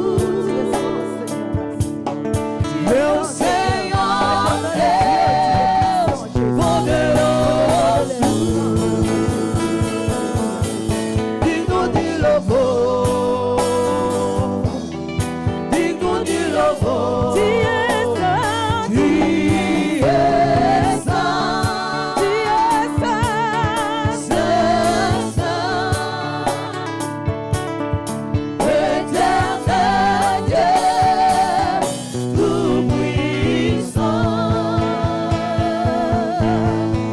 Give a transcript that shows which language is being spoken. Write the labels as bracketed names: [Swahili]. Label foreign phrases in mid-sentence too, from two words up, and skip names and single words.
[Portuguese] Meu Senhor Deus poderoso, digno de louvor, digno de louvor. Ti és santo, ti és santo, ti és santo, [French] éternel Dieu tout-puissant.